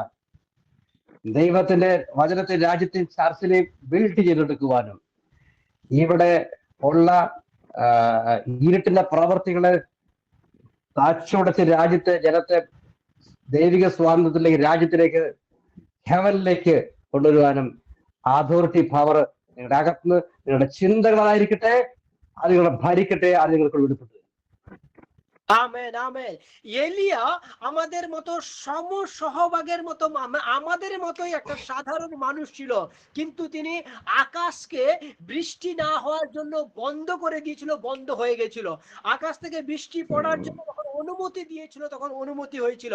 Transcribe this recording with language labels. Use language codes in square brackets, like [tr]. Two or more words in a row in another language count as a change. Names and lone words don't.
[ml] ദൈവത്തിന്റെ വചനത്തെ രാജ്യത്തെ ചർച്ചിനെ ബിൽഡ് ചെയ്തെടുക്കുവാനും, ഇവിടെ ഉള്ള ഇരുട്ടിന്റെ പ്രവർത്തികളെ താച്ചുടച്ച് രാജ്യത്തെ ജനത്തെ ദൈവിക സ്വാതന്ത്ര്യത്തിലേക്ക്, രാജ്യത്തിലേക്ക്, ഹെവനിലേക്ക് കൊണ്ടുവരുവാനും [en] authority power [ml] നിങ്ങളുടെ അകത്തുനിന്ന്, നിങ്ങളുടെ ചിന്തകളായിരിക്കട്ടെ, അത് നിങ്ങളെ ഭരിക്കട്ടെ, അത് നിങ്ങൾക്ക് വെളിപ്പെട്ടു. [bn] আমেন আমেন। এলিয়া আমাদের মতো সহভাগের মতো, আমাদের মতোই একটা সাধারণ মানুষ ছিল, কিন্তু তিনি আকাশকে বৃষ্টি না হওয়ার জন্য বন্ধ করে দিয়েছিল, বন্ধ হয়ে গেছিল। আকাশ থেকে বৃষ্টি পড়ার জন্য যখন অনুমতি দিয়েছিল তখন অনুমতি হয়েছিল।